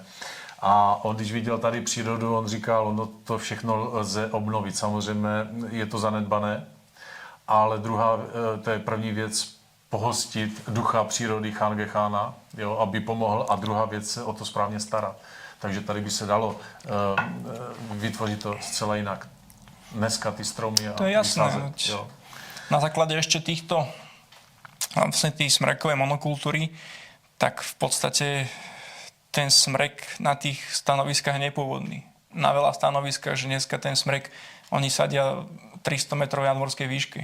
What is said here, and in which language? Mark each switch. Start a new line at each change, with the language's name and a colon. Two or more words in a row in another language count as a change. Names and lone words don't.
Czech: A on, když viděl tady přírodu, on říkal, no to všechno lze obnovit, samozřejmě je to zanedbané, ale to je první věc, pohostit ducha přírody Changechána, jo, aby pomohl, a druhá věc se o to správně starat. Takže tady by se dalo vytvořit to zcela jinak. Dneska ty stromy a to je jasné. vysázet, jo.
Slovak: Na základe ešte týchto vlastne tých smrekovej monokultúry, tak v podstate ten smrek na tých stanoviskách je nepôvodný. Na veľa stanoviskách, že dneska ten smrek, oni sadia 300 metrov nadmorskej výšky.